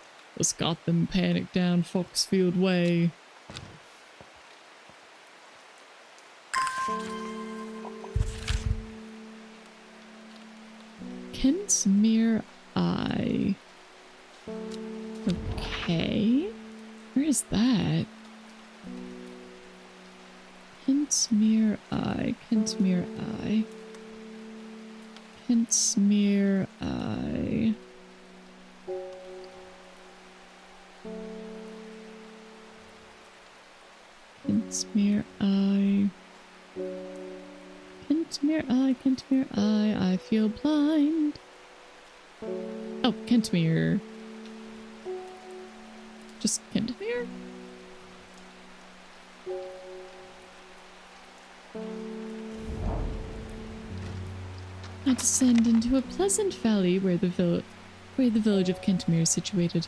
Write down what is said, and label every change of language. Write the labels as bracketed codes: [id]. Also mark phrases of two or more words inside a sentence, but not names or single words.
[en] It's got them panicked down Foxfield Way. Kentmere Eye. Okay. Where is that? Kentmere Eye. Kentmere Eye. Kentmere Eye. Kentmere Eye. Kentmere Eye. Kentmere Eye. I feel blind. Oh, Kentmere. Just Kentmere? I descend into a pleasant valley where the village of Kentmere is situated.